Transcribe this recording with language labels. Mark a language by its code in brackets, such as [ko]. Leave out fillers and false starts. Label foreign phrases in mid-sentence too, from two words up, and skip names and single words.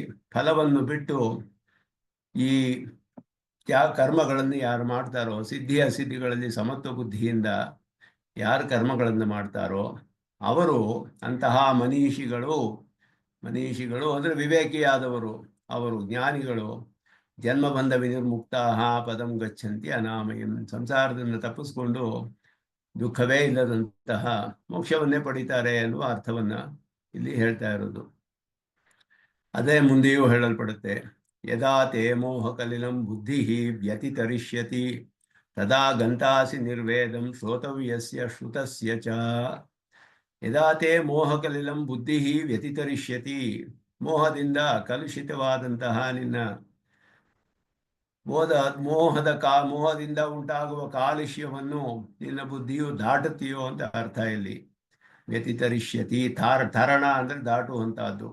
[kn] ಫಲವನ್ನು ಬಿಟ್ಟು ಈ ಕರ್ಮಗಳನ್ನು ಯಾರು ಮಾಡ್ತಾರೋ, ಸಿದ್ಧಿ ಅಸಿದ್ಧಿಗಳಲ್ಲಿ ಸಮತ್ವ ಬುದ್ಧಿಯಿಂದ ಯಾರು ಕರ್ಮಗಳನ್ನು ಮಾಡ್ತಾರೋ ಅವರು ಅಂತಹ ಮನೀಷಿಗಳು ಅಂದರೆ ವಿವೇಕಿಯಾದವರು, ಅವರು ಜ್ಞಾನಿಗಳು. [sa] ಜನ್ಮಬಂಧ ವಿನಿರ್ಮುಕ್ತಾ ಪದಂ ಗಚ್ಚಂತಿ ಅನಾಮಯಂ, [kn] ಸಂಸಾರದಿಂದ ತಪ್ಪಿಸ್ಕೊಂಡು ದುಃಖವೇ ಇಲ್ಲದಂತಹ ಮೋಕ್ಷವನ್ನೇ ಪಡಿತಾರೆ ಎನ್ನುವ ಅರ್ಥವನ್ನ ಇಲ್ಲಿ ಹೇಳ್ತಾ ಇರೋದು. ಅದೇ ಮುಂದೆಯೂ ಹೇಳಲ್ಪಡುತ್ತೆ. [sa] ಯದಾ ತೇ ಮೋಹಕಲಿಲಂ ಬುದ್ಧಿ ವ್ಯತಿತರಿಷ್ಯತಿ ತದಾ ಗಂತಾಸಿ ನಿರ್ವೇದಂ ಶ್ರೋತವ್ಯಸ್ಯ ಶ್ರುತಸ್ಯ ಚ. ಯದಾ ತೇ ಮೋಹಕಲಿಲಂ ಬುದ್ಧಿ ವ್ಯತಿತರಿಷ್ಯತಿ, [kn] ಮೋಹದಿಂದ ಕಲುಷಿತವಾದಂತಹ ನಿನ್ನ ಮೋಹದಿಂದ ಉಂಟಾಗುವ ಕಾಲುಷ್ಯವನ್ನು ನಿನ್ನ ಬುದ್ಧಿಯು ದಾಟುತ್ತೀಯೋ ಅಂತ ಅರ್ಥ ಇಲ್ಲಿ. ವ್ಯತಿತರಿಷ್ಯತಿ, ತರಣ ಅಂದರೆ ದಾಟುವಂತಹದ್ದು.